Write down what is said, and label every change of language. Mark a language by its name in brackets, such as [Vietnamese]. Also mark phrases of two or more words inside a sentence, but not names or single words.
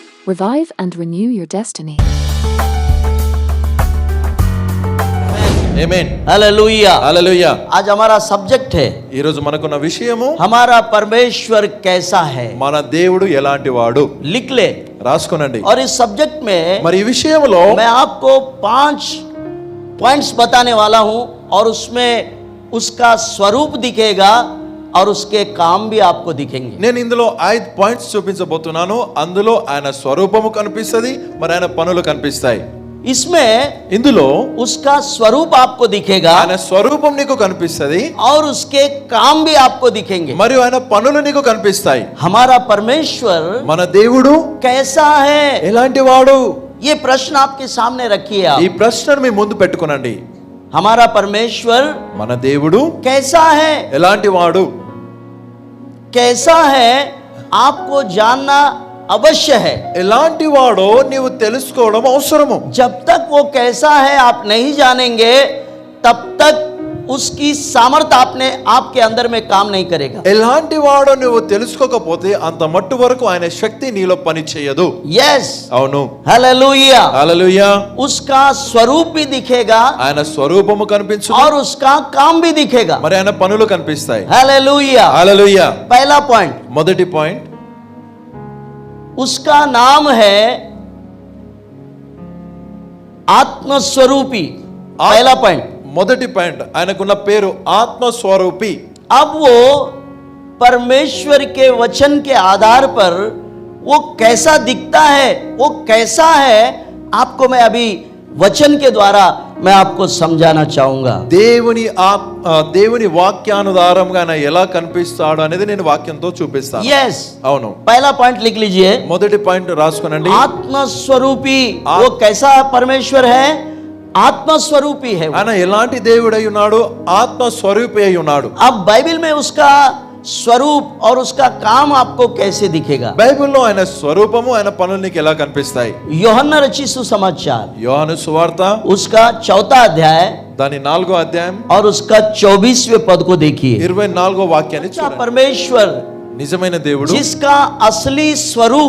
[English] Revive and renew your destiny. [Telugu] ఆమేన్. [Hindi] हालेलुया [Telugu] హల్లెలూయా. [Hindi] आज हमारा सब्जेक्ट है [Telugu] ఈ రోజు మనకున్న విషయము [Hindi] हमारा परमेश्वर कैसा है। [Telugu] మన దేవుడు ఎలాంటి వాడు. [Hindi] लिख ले। [Telugu] రాసుకోనండి. [Hindi] और इस सब्जेक्ट में [Telugu] మరి ఈ విషయంలో [Hindi] मैं आपको 5 पॉइंट्स बताने वाला हूं और उसमें उसका स्वरूप दिखेगा और उसके काम भी आपको दिखेंगे। [Telugu] నేను ఇందులో 5 పాయింట్స్ చూపించబోతున్నాను. అందులో ఆయన స్వరూపము కనిపిస్తది, మరి ఆయన పనులు కనిపిస్తాయి. [Hindi] इसमें [Telugu] ఇందులో [Hindi] उसका स्वरूप आपको दिखेगा [Telugu] ఆయన స్వరూపం నీకు కనిపిస్తది, [Hindi] और उसके काम भी आपको दिखेंगे। [Telugu] మరియు ఆయన పనులు నీకు కనిపిస్తాయి. [Hindi] हमारा परमेश्वर [Telugu] మన దేవుడు [Hindi] कैसा है, [Telugu] ఎలాంటి వాడు? [Hindi] ये प्रश्न आपके सामने रखिए [Telugu] ఈ [Hindi] आप। [Telugu] ప్రశ్నను మీ ముందు పెట్టుకోనండి. [Hindi] हमारा परमेश्वर [Telugu] మన దేవుడు [Hindi] कैसा है, [Telugu] ఎలాంటి వాడు? [Hindi] कैसा है आपको जानना अवश्य है। [Telugu] ఎలాంటి వాడో నీవు తెలుసుకోవడం అవసరము. [Hindi] जब तक वो कैसा है आप नहीं जानेंगे तब तक उसकी सामर्थ्य आपके अंदर में काम नहीं करेगा। [Telugu] ఎలాంటి వాడో నువ్వు తెలుసుకోకపోతే అంత మట్టు వరకు ఆయన శక్తి నీలో పని చేయదు. [Hindi] यस, [Telugu] అవును. [Hindi] हालेलुया। [Telugu] హల్లెలూయా. [Hindi] उसका स्वरूप भी दिखेगा [Telugu] ఆయన స్వరూపము కనిపించు, [Hindi] और उसका काम भी दिखेगा। [Telugu] మరి ఆయన పనులు కనిపిస్తాయి. [Hindi] हालेलुया। [Telugu] హల్లెలూయా. [Hindi] पहला पॉइंट, [Telugu] మొదటి పాయింట్, [Hindi] उसका नाम है आत्मस्वरूपी। पहला पॉइंट, [Telugu] మొదటి పాయింట్, ఆయనకున్న పేరు ఆత్మస్వరూపి. [Hindi] अब वो परमेश्वर के वचन के आधार पर वो कैसा दिखता है, वो कैसा है, आपको मैं अभी वचन के द्वारा मैं आपको समझाना चाहूंगा। [Telugu] దేవుని వాక్యానుసారంగా ఆయన ఎలా కనిపిస్తాడు అనేది నేను వాక్యంతో చూపిస్తాను. [Hindi] यस, [Telugu] అవును. [Hindi] पहला पॉइंट लिख लीजिए। [Telugu] మొదటి పాయింట్ రాసుకోనండి. [Hindi] आत्मस्वरूपी वो कैसा परमेश्वर है, आत्मस्वरूपी है वो। [Telugu] ఆయన ఎలాంటి దేవుడై ఉన్నాడు? ఆత్మస్వరూపి అయి ఉన్నాడు. [Hindi] अब बाइबल में उसका स्वरूप और उसका काम आपको कैसे दिखेगा? [Telugu] బైబిల్లో ఆయన స్వరూపము, ఆయన పనులు నీకు ఎలా కనిపిస్తాయి? [Hindi] యోహన్నా రचित सुसमाचार [Telugu] యోహాను సువార్త [Hindi] उसका 4 अध्याय [Telugu] దాని 4వ అధ్యాయం [Hindi] और उसका 24वें पद को देखिए। [Telugu] 24వ వాక్యాన్ని [Hindi] अच्छा, [Telugu] చూడండి. [Hindi] परमेश्वर [Telugu] నిజమైన దేవుడు, [Hindi] जिसका असली स्वरूप,